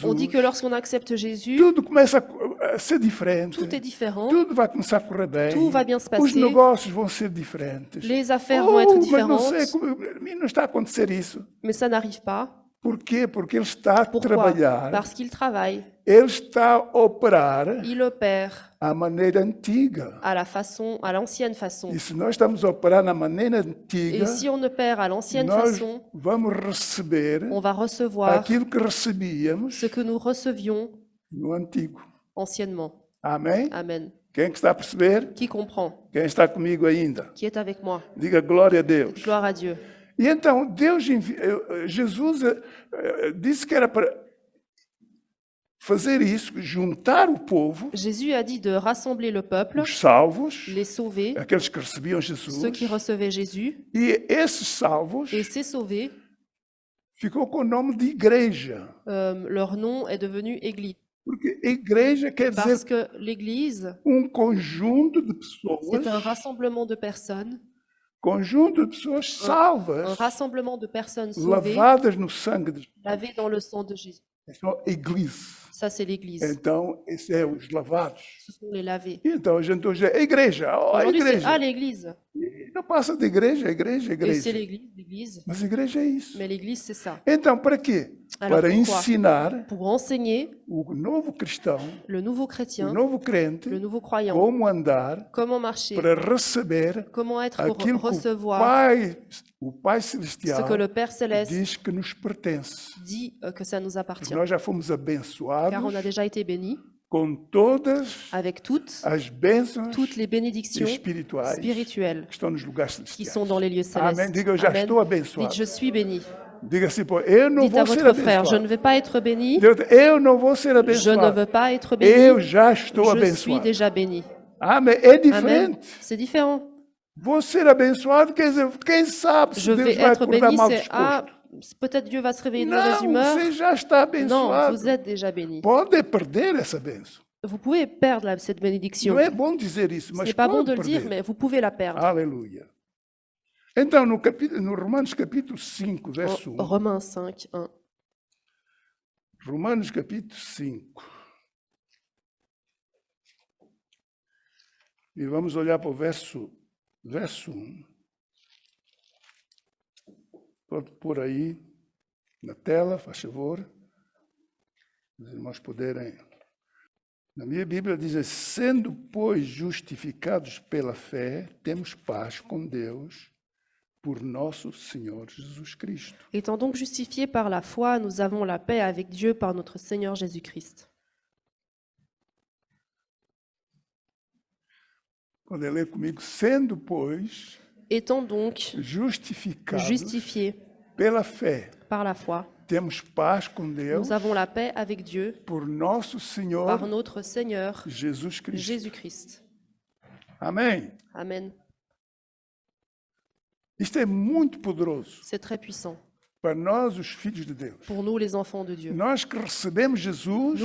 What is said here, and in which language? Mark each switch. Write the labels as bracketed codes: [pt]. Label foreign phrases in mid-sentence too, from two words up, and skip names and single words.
[fr] On dit que lorsqu'on accepte Jésus, [pt] tudo começa a ser diferente. [fr] tout est différent, [pt] Tudo vai começar a correr bem. [fr] tout va bien se [pt] Os [fr] passer, [pt] negócios vão ser diferentes. [fr] les affaires vont être [pt] Mas não sei, [fr] différentes, [pt] a mim não está a acontecer isso. [fr] mais ça n'arrive pas. [pt] Por quê? Porque ele está a [fr] Pourquoi? [pt] trabalhar, [fr] Parce qu'il travaille, [pt] ele está a operar [fr] il opère [pt] à maneira antiga. [fr] à l'ancienne façon. [pt] E se nós estamos a operar na maneira antiga, [fr] Et si on opère à l'ancienne [pt] nós [fr] façon, [pt] vamos receber [fr] on va recevoir [pt] aquilo que recebíamos [fr] ce que nous recevions [pt] no antigo. [fr] anciennement. [pt] Amém? [fr] Amen. [pt] Quem é que está a perceber? [fr] Qui comprend? [pt] Quem está comigo ainda? [fr] Qui est avec moi? [pt] Diga glória a Deus. [fr] Gloire à Dieu. [pt] E então, Jesus disse que era para fazer isso, juntar o povo, [fr] Jésus a dit de rassembler le peuple, [pt] os salvos, [fr] les sauver, [pt] aqueles que recebiam Jesus, [fr] ceux qui recevaient Jésus, [pt] e esses salvos [fr] et ces sauvés, [pt] ficou com o nome de igreja. [fr] leur nom est devenu Église. [pt] Porque igreja quer [fr] Parce [pt] dizer [fr] que l'Église, [pt] conjunto de pessoas, [fr] c'est un rassemblement de personnes, [pt] salvas, [fr] un rassemblement de personnes sauvées, [pt] lavadas no sangue de Jesus. [fr] lavées dans le sang de Jésus. [pt] Essa é a igreja. [fr] Ça, c'est l'Église. [pt] Então, esses é os lavados. [fr] Ce sont les lavés. [pt] Então, a gente hoje é a igreja. Oh, a [fr] Aujourd'hui, c'est [pt] igreja. [fr] l'Église. [pt] E não passa de igreja, igreja, [fr] Et c'est [pt] igreja. [fr] l'Église, l'Église. [pt] Mas a igreja é isso. [fr] Mais l'Église, c'est ça. [pt] Então, para quê? [fr] Alors, [pt] Para [fr] pourquoi? [pt] ensinar [fr] Pour enseigner [pt] o novo cristão, [fr] le nouveau [pt] o [fr] chrétien, [pt] novo crente, [fr] le nouveau croyant, [pt] como andar [fr] comment marcher, [pt] para receber [fr] comment être pour [pt] aquilo que [fr] recevoir [pt] o Pai [fr] ce [pt] Celestial [fr] que le Père Céleste [pt] diz que nos pertence. [fr] dit que ça nous appartient. [pt] Nós já fomos [fr] Car on [pt] abençoados [fr] a déjà été bénis [pt] com todas [fr] avec toutes [pt] as bênçãos [fr] les bénédictions [pt] espirituais [fr] spirituelles [pt] que estão nos lugares [fr] qui [pt] celestiais. [fr] sont dans les lieux [pt] Amém. [fr] célestes. [pt] Diga, eu já [fr] Amen. [pt] estou abençoado. [fr] Dites, je suis béni. [pt] Diga assim, pô, eu não [fr] Dites à [pt] vou ser [fr] votre frère, je [pt] abençoado. [fr] ne vais pas être béni. [pt] Eu não vou ser [fr] Je ne [pt] abençoado. [fr] veux pas être [pt] Eu [fr] béni. [pt] já estou [fr] Je suis [pt] abençoado. [fr] déjà béni. [pt] Amém. É [fr] Amen. [pt] diferente. [fr] C'est différent. [pt] Vou ser abençoado, quer dizer, quem sabe se [fr] Je [pt] Deus [fr] vais [pt] vai [fr] être [pt] acordar [fr] béni, [pt] mal [fr] c'est ah, [pt] disposto. [fr] peut-être Dieu va se réveiller de mauvaise [pt] Não, [fr] humeur. [pt] você já está [fr] Non, [pt] abençoado. [fr] vous êtes déjà béni. [pt] Pode perder essa bênção. [fr] Vous pouvez perdre cette bénédiction. [pt] Não é bom dizer isso, [fr] Ce [pt] mas [fr] n'est pas bon [pt] pode [fr] de le dire, [pt] perder. [fr] mais vous pouvez la perdre. [pt] Aleluia. Então, no Romanos capítulo 5, verso 1. [fr] Romains 5, 1. [pt] Romanos capítulo 5. E vamos olhar para o verso 1. Pode pôr aí na tela, faz favor. Os irmãos poderem. Na minha Bíblia diz assim, sendo, pois, justificados pela fé, temos paz com Deus por nosso Senhor Jesus Cristo. [fr] Étant donc justifiés par la foi, nous avons la paix avec Dieu par notre Seigneur Jésus-Christ. [pt] Pode ler comigo, sendo, pois, [fr] Étant donc [pt] justificados [fr] justifiés [pt] pela fé, [fr] par la foi, [pt] temos paz com Deus [fr] nous avons la paix avec Dieu [pt] por nosso [fr] par [pt] Senhor [fr] notre Seigneur [pt] Jesus Cristo. [fr] Jésus-Christ. [pt] Amém. [fr] Amen. [pt] Isto é muito poderoso [fr] C'est très puissant [pt] para nós, os filhos de Deus. [fr] pour nous, les enfants de Dieu. [pt] Nós que recebemos Jesus